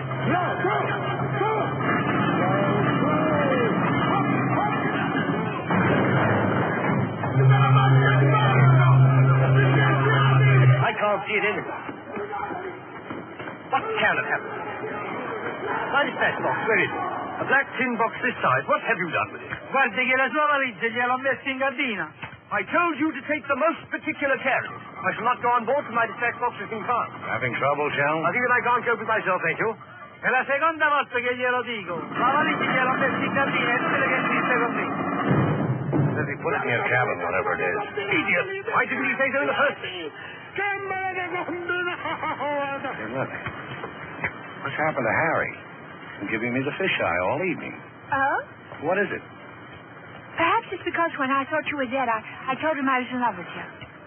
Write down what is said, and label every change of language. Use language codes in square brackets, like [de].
[en] Go! I can't see it anywhere. What can have happened? My dispatch box, where is it? A black tin box this size. What have you done with it? [it] Guardi che la sua valigia gliel'ho messa in cantina. [en] I told you to take the most particular care of it. I shall not go on board till my dispatch box has been found. Having trouble, Shell? I think that I can't cope with myself, thank you. [it] È la seconda volta che glielo dico. La valigia gliel'ho messa in cantina e tutte le che insiste così. [en] Says he put it in your cabin, whatever it is. Idiot! Why didn't he say so in the first place? Hey, look. What's happened to Harry? He's been giving me the fisheye all evening. Oh? What is it? Perhaps it's because when I thought you were dead, I told him I was in love with you.